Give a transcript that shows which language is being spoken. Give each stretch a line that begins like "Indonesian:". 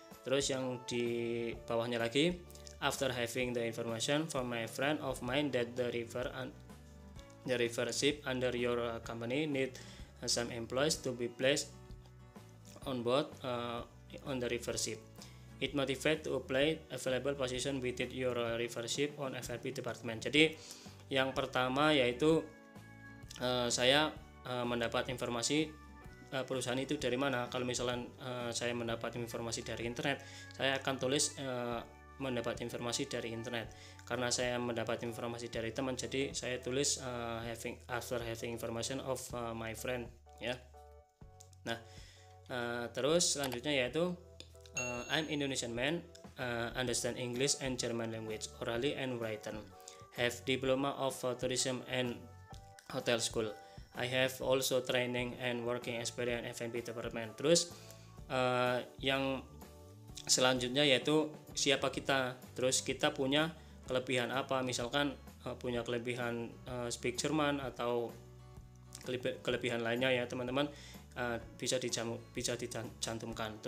Indonesian: Terus yang di bawahnya lagi,
English: after having the information from my friend of mine that the river ship under your company need some employees to be placed on board on the river ship. It motivate to apply available position within your river ship on FRP department.
Indonesian: Jadi yang pertama yaitu saya mendapat informasi perusahaan itu dari mana. Kalau misalnya saya mendapat informasi dari internet, saya akan tulis mendapat informasi dari internet. Karena saya mendapat informasi dari teman, jadi saya tulis
English: after having information of my friend
Indonesian: ya. Nah terus selanjutnya yaitu
English: I'm Indonesian man, understand English and German language orally and written, have diploma of tourism and hotel school, I have also training and working experience F&B department.
Indonesian: Terus yang selanjutnya yaitu siapa kita, terus kita punya kelebihan apa, misalkan punya kelebihan speak Jerman atau kelebihan lainnya ya teman-teman, bisa dicantumkan.